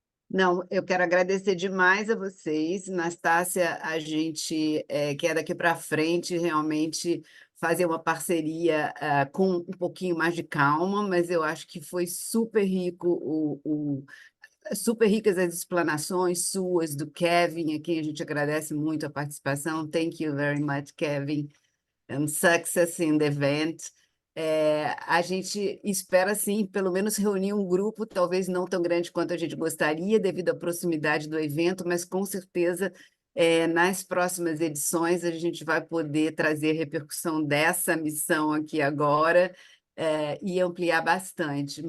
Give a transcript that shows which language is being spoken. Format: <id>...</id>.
<pt>Não, eu quero agradecer demais a vocês. Nastácia, a gente quer daqui para frente realmente fazer uma parceria com um pouquinho mais de calma, mas eu acho que foi super rico super ricas as explanações suas, do Kevin, a quem a gente agradece muito a participação.</pt> <en>Thank you very much, Kevin, and success in the event.</en> <pt>A gente espera, sim, pelo menos reunir um grupo, talvez não tão grande quanto a gente gostaria, devido à proximidade do evento, mas com certeza nas próximas edições a gente vai poder trazer repercussão dessa missão aqui agora e ampliar bastante.</pt>